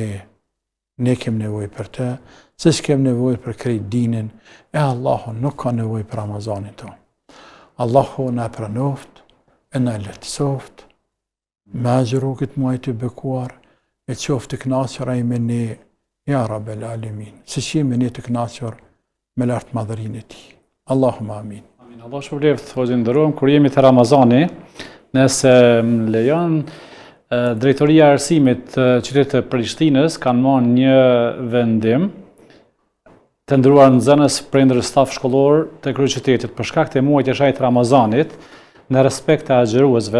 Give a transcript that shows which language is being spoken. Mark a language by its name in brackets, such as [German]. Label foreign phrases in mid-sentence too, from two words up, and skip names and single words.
[Albanian] Ne kemi nevojë për të, se s'kem nevojë për krejt dinin, e Allahu nuk ka nevojë për Ramazanin tonë. Allahu na pranoft, e na lehtësoft, me agjëru këtë muaj të bekuar, e qoftë të kënaqur ai me ne, [Arabic] يا رب العالمين, [Albanian] si që jemi ne të kënaqur me lartmadhërinë e tij. [Arabic] اللهم آمين. Amin. [Albanian] Allah shpëlbeft, hoxhë nderuar, kur jemi te Ramazani, nëse më lejon, Drejtoria e Arsimit të qytetit të Prishtinës kanë marrë një vendim të ndëruar nxënës, prindër, staf shkollor të kryeqytetit për shkak të muajit të shajit Ramazanit, në respekt të agjëruesve.